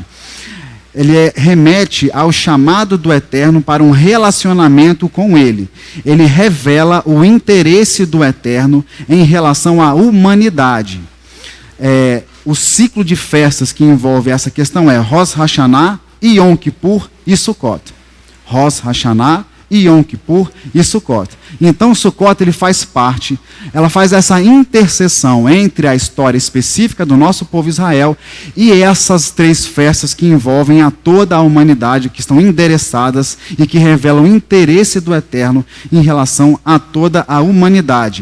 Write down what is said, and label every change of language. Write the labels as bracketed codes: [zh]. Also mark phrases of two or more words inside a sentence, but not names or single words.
[pt] Ele remete ao chamado do Eterno para um relacionamento com Ele. Ele revela o interesse do Eterno em relação à humanidade. O ciclo de festas que envolve essa questão é Rosh Hashanah, Yom Kippur e Sukkot. Rosh Hashanah, Yom Kippur e Sukkot. Então Sukkot ele faz parte, ela faz essa interseção entre a história específica do nosso povo Israel e essas três festas que envolvem a toda a humanidade, que estão endereçadas e que revelam o interesse do Eterno em relação a toda a humanidade.